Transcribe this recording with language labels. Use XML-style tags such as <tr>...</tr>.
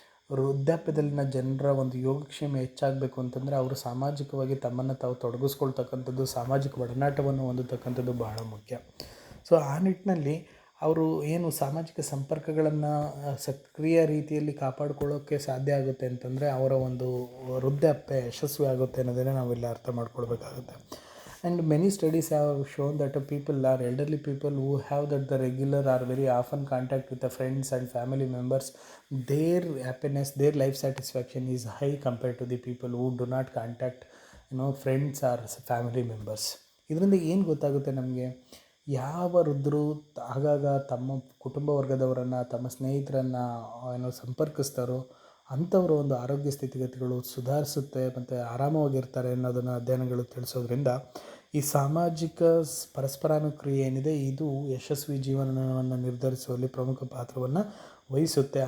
<kn>ವೃದ್ಧಾಪ್ಯದಲ್ಲಿನ ಜನರ ಒಂದು ಯೋಗಕ್ಷೇಮ ಹೆಚ್ಚಾಗಬೇಕು ಅಂತಂದರೆ ಅವರು ಸಾಮಾಜಿಕವಾಗಿ ತಮ್ಮನ್ನು ತಾವು ತೊಡಗಿಸ್ಕೊಳ್ತಕ್ಕಂಥದ್ದು, ಸಾಮಾಜಿಕ ಒಡನಾಟವನ್ನು ಹೊಂದತಕ್ಕಂಥದ್ದು ಬಹಳ ಮುಖ್ಯ. ಸೊ ಆ ನಿಟ್ಟಿನಲ್ಲಿ ಅವರು ಏನು ಸಾಮಾಜಿಕ ಸಂಪರ್ಕಗಳನ್ನು ಸಕ್ರಿಯ ರೀತಿಯಲ್ಲಿ ಕಾಪಾಡಿಕೊಳ್ಳೋಕ್ಕೆ ಸಾಧ್ಯ ಆಗುತ್ತೆ ಅಂತಂದರೆ ಅವರ ಒಂದು ವೃದ್ಧಾಪ್ಯ ಯಶಸ್ವಿ ಆಗುತ್ತೆ ಅನ್ನೋದನ್ನೇ ನಾವೆಲ್ಲ ಅರ್ಥ ಮಾಡ್ಕೊಳ್ಬೇಕಾಗುತ್ತೆ.</kn> <en>And many studies have shown that people are elderly people who have that the regular or very often contact with the friends and family members, their happiness, their life satisfaction is high compared to the people who do not contact friends or family members.</en> <kn>ಇದರಿಂದ ಏನು ಗೊತ್ತಾಗುತ್ತೆ ನಮಗೆ, ಯಾವ ವೃದ್ಧರು ಆಗಾಗ ತಮ್ಮ ಕುಟುಂಬ ವರ್ಗದವರನ್ನು, ತಮ್ಮ ಸ್ನೇಹಿತರನ್ನು ಸಂಪರ್ಕಿಸ್ತಾರೋ ಅಂಥವ್ರ ಒಂದು ಆರೋಗ್ಯ ಸ್ಥಿತಿಗತಿಗಳು ಸುಧಾರಿಸುತ್ತೆ ಮತ್ತು ಆರಾಮವಾಗಿರ್ತಾರೆ ಅನ್ನೋದನ್ನು ಅಧ್ಯಯನಗಳು ತಿಳಿಸೋದ್ರಿಂದ ಈ ಸಾಮಾಜಿಕ ಪರಸ್ಪರಾನುಕ್ರಿಯೆ ಏನಿದೆ ಇದು ಯಶಸ್ವಿ ಜೀವನವನ್ನು ನಿರ್ಧರಿಸುವಲ್ಲಿ ಪ್ರಮುಖ ಪಾತ್ರವನ್ನು ವಹಿಸುತ್ತೆ.</kn>